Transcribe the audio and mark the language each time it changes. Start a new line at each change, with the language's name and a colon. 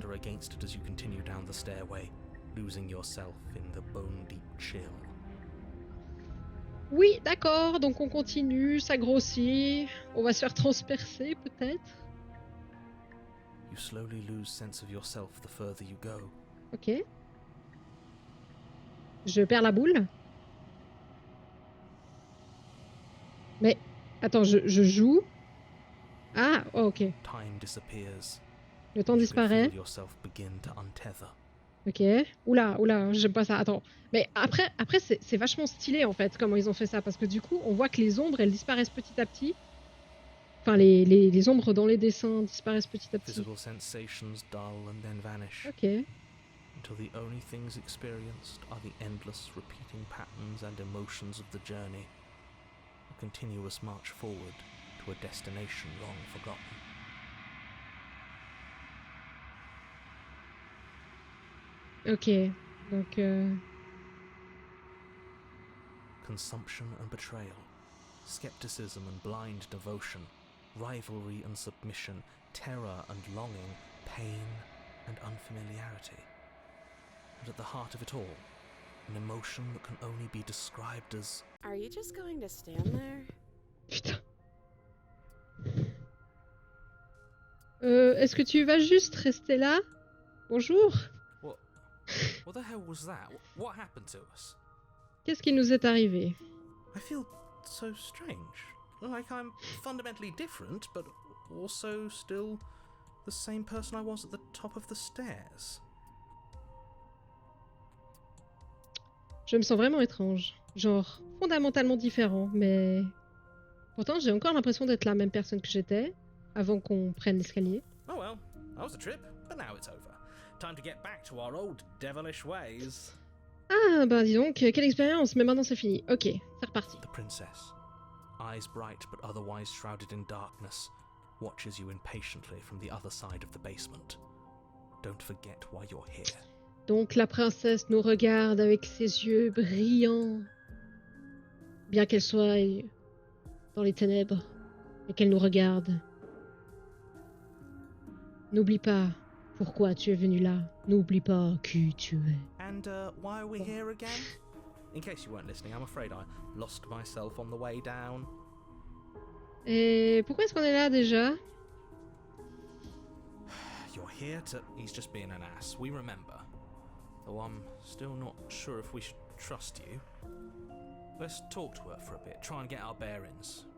English: shudder against it as you continue down the stairway, losing yourself in the bone-deep chill.
French: Oui, d'accord, donc on continue, ça grossit. On va se faire transpercer, peut-être.
English: You slowly lose sense of yourself the further you go.
French: Ok. Je perds la boule. Mais, attends, je joue. Ah, oh, ok.
English: Time disappears.
French: Le temps
English: You can
French: disparaît.
English: feel yourself begin to untether.
French: Ok. Oula, j'aime pas ça. Attends. Mais après c'est vachement stylé, en fait, comment ils ont fait ça. Parce que du coup, on voit que les ombres, elles disparaissent petit à petit. Enfin, les ombres dans les dessins disparaissent petit à petit.
English: Physical sensations dull and then vanish,
French: Ok.
English: until the only things experienced are the endless repeating patterns and emotions of the journey. A continuous march forward to a destination long forgotten.
French: Ok. Donc,
English: Consumption and betrayal, skepticism and blind devotion, rivalry and submission, terror and longing, pain and unfamiliarity. And at the heart of it all, an emotion that can only be described as... Are you just going to stand there?
French: putain. Est-ce que tu vas juste rester là? Bonjour.
English: What the hell was that? What happened to us?
French: Qu'est-ce qui nous est arrivé?
English: I feel so strange. Like I'm fundamentally different, but also still the same person I was at the top of the stairs.
French: Je me sens vraiment étrange. Genre, fondamentalement différent, mais... Pourtant, j'ai encore l'impression d'être la même personne que j'étais, avant qu'on prenne l'escalier.
English: Oh well, that was a trip, but now it's over. Time to get back to our old devilish ways.
French: Ah, bah dis donc, quelle expérience, mais maintenant c'est fini. Ok, c'est reparti.
English: The princess, eyes bright but otherwise shrouded in darkness, watches you impatiently from the other side of the basement. Don't forget why you're here.
French: Donc la princesse nous regarde avec ses yeux brillants, bien qu'elle soit dans les ténèbres et qu'elle nous regarde. N'oublie pas pourquoi tu es venu là. N'oublie pas qui tu es.
English: And why are we here again? In case you weren't listening, I'm afraid I lost myself on the way down.
French: Et pourquoi est-ce qu'on est là déjà?
English: You're here to... He's just being an ass, we remember. Though I'm still not sure if we should trust you. Let's talk to her for a bit, try and get our bearings.